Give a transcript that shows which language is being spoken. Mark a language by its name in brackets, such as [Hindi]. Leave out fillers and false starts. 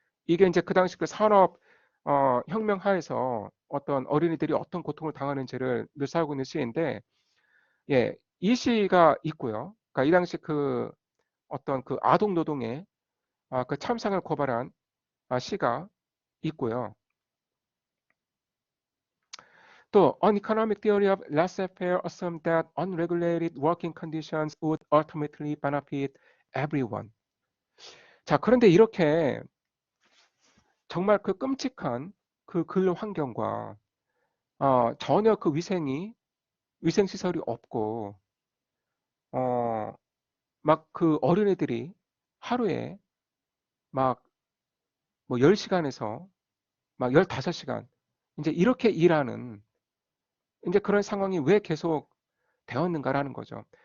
[Korean] 이게 이제 그 당시 그 산업 혁명 하에서 어떤 어린이들이 어떤 고통을 당하는지를 묘사하고 있는 시인데 예, 이 시가 있고요. 그러니까 이 당시 어떤 아동 노동의 그 참상을 고발한 시가 있고요. 또 [English] An economic theory of laissez-faire assumed that unregulated working conditions would ultimately benefit everyone. [Korean] 자, 그런데 이렇게 정말 그 끔찍한 그 근로 환경과 전혀 위생 시설이 없고 막 그 어린애들이 하루에 막 뭐 10시간에서 막 15시간 이제 이렇게 일하는 이제 그런 상황이 왜 계속 되었는가라는 거죠.